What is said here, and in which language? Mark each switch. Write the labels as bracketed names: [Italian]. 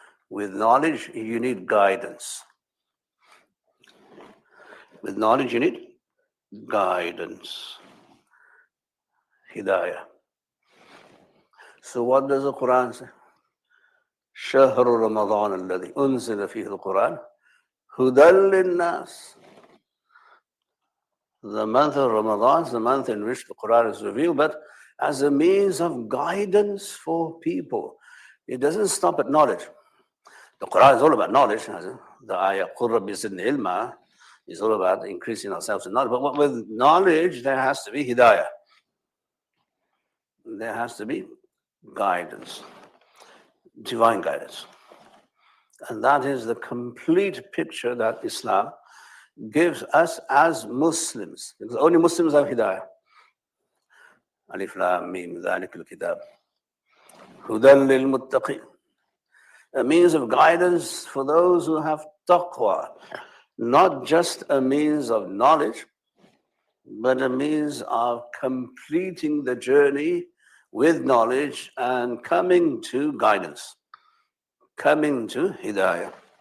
[English] With knowledge, you need guidance. With knowledge, you need guidance. Hidayah. So what does the Quran say? [Arabic] شهر رمضان الذي أنزل فيه القرآن هدى للناس. [English] The month of Ramadan is the month in which the Quran is revealed, but as a means of guidance for people. It doesn't stop at knowledge. The Quran is all about knowledge. The ayah [Arabic] قُلْ رَبِّ زِدْنِي عِلْمًا [English] is all about increasing ourselves in knowledge. But with knowledge, there has to be hidayah. There has to be guidance, divine guidance. And that is the complete picture that Islam gives us as Muslims. Because only Muslims have hidayah. [Arabic] Alif Lam Mim ذَلِكَ الْكِتَابِ هُدًى لِلْمُتَّقِينَ. [English] A means of guidance for those who have taqwa. Not just a means of knowledge, but a means of completing the journey with knowledge and coming to guidance, coming to hidayah.